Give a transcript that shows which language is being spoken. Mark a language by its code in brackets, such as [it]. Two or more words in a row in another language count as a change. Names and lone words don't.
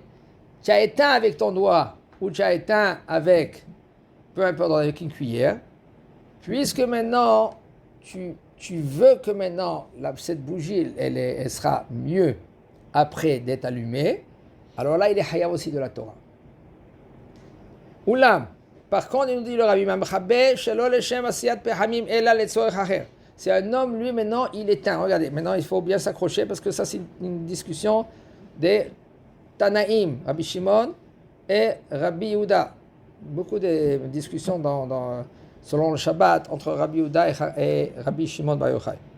[fr] Tu as éteint avec ton doigt, ou tu as éteint avec, peu importe, avec une cuillère. Puisque maintenant, tu veux que maintenant, cette bougie, elle sera mieux après d'être allumée, alors là, il est hayav aussi de la Torah. Oulam, par contre, il nous dit le Rabbi Mamchabé, [he] שלא לשם עשיית פחמים אלא לצורך אחר. [fr] C'est un homme, lui, maintenant, il éteint. Regardez, maintenant, il faut bien s'accrocher parce que ça, c'est une discussion des Tanaïm, Rabbi Shimon et Rabbi Yehuda. Beaucoup de discussions selon le Shabbat entre Rabbi Yehuda et Rabbi Shimon Bar Yochai.